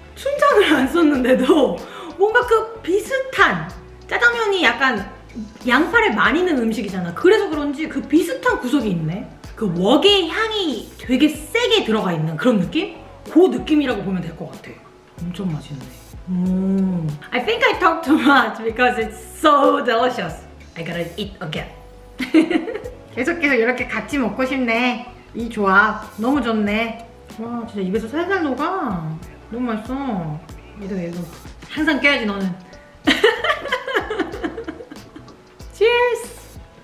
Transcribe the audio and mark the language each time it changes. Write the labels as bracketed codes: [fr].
[ko] 춘장을 안 썼는데도 뭔가 그 비슷한 짜장면이 약간 양파를 많이 넣은 음식이잖아. 그래서 그런지 그 비슷한 구석이 있네. 그 웍의 향이 되게 세게 들어가 있는 그런 느낌? 그 느낌이라고 보면 될 것 같아. 엄청 맛있네. [en] I think I talk too much because it's so delicious. I gotta eat again. [ko] 계속해서 이렇게 같이 먹고 싶네. 이 조합 너무 좋네. 와, 진짜 입에서 살살 녹아. 너무 맛있어. 얘도 항상 껴야지 너는. [en] Cheers!